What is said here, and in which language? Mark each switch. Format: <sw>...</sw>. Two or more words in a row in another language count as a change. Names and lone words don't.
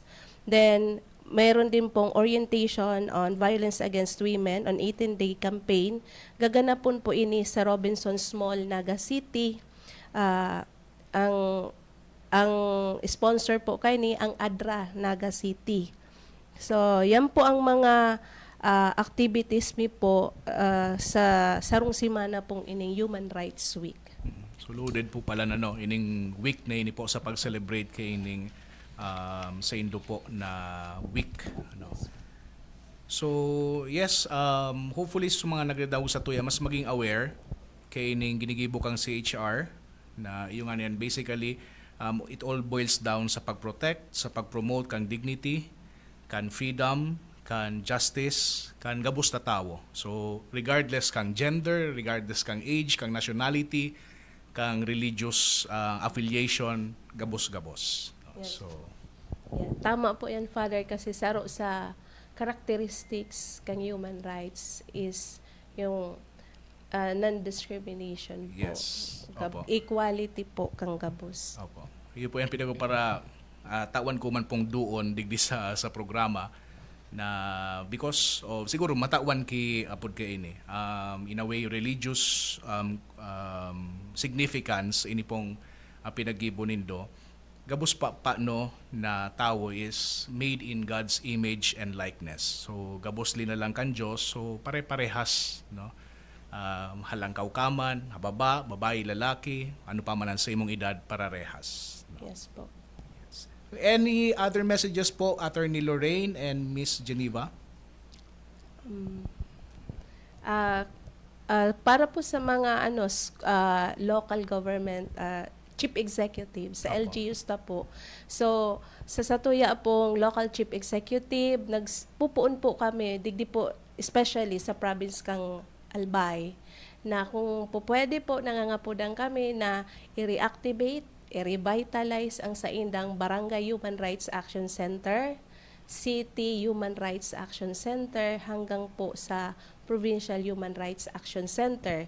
<en>Then,</en> <tl>mayroon din pong</tl> <en>orientation on violence against women on 18-day campaign.</en> <bik>Gaganapon po ini sa Robinsons Mall, Naga City. Ang sponsor po kay ni ang ADRA, Naga City. So, yan po ang mga activities mi po sa sarong simana pong ining Human Rights Week. So loaded po pala ining week na ini po sa pag-celebrate kay ining sa Indo po na week. So yes, hopefully sa mga nagdadaw sa tuya mas maging aware kay ining ginigibo kang CHR na yung yan basically</bik> <en>it all boils down</en> <bik>sa pag-protect, sa pag-promote kang dignity, kan freedom, kan justice, kan gabos na tao. So regardless kang gender, regardless kang age, kang nationality, kang</bik> <en>religious affiliation,</en> <bik>gabos-gabos.</bik> <en>Yes. So, Yeah,</en> <bik>tama po yan, Father, kasi saro sa characteristics kang</bik> <en>human rights</en> <bik>is yung non-discrimination po.</bik> <en>yes. Opo.</en> <bik>Equality po kang gabos. Opo. Yun po yan pinago para tawan ko man pong doon digdi sa programa na</bik> <en>because of</en> <bik>siguro matawan ki apod kay ini</bik> <en>in a way religious significance</en> <bik>ini pong pinag-ibo nindo gabos pa no na tao</bik> <en>is made in God's image and likeness.</en> <bik>So gabos na lang kan Dios, so pare-parehas no. Halang kaukaman, hababa, babae, lalaki, ano pa man ang sa imong edad parehas. No?</bik> <en>Yes po. Any other messages po, Attorney Lorraine and Miss Geneva?</en> <bik>Para po sa mga</bik> <en>local government chief executive</en> <bik>sa Apo. LGUs na po. So, sa Satuya pong</bik> <en>local chief executive,</en> <bik>nagpupuon po kami, digdi po, especially sa province kang Albay, na kung po pwede po, nangangapudan kami na i-reactivate, i-revitalize ang saindang Barangay Human Rights Action Center, City Human Rights Action Center, hanggang po sa Provincial Human Rights Action Center.</bik>